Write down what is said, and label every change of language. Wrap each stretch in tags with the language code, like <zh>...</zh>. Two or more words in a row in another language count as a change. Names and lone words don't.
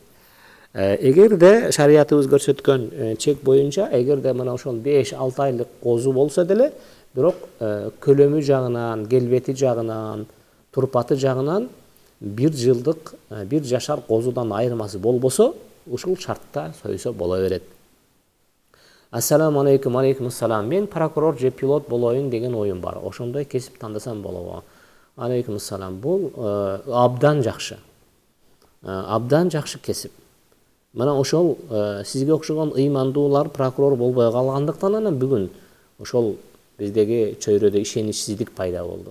<ky>Эгерде шариятыбыз көрсөткөн чек боюнча, эгерде мына ошол 5-6 айлык козу болсо деле, бирок көлөмү жагынан, келбети жагынан, турпаты жагынан 1 жылдык, 1 жашар козудан айырмасы болбосо, ушул шартта сойсо боло берет.</ky> <ar>السلام عليكم، عليكم السلام.</ar> <ky>Мен прокурор же пилот болоюн деген оюм бар. Ошондой кесип тандасам болобу?</ky> <ar>عليكم السلام.</ar> <ky>Бул абдан жакшы. Абдан жакшы кесип. Мына ошол сизге окшогон ыймандуулар прокурор болбой калгандыктан анан бүгүн ошол биздеги чөйрөдө ишеничсиздик пайда болду.</ky>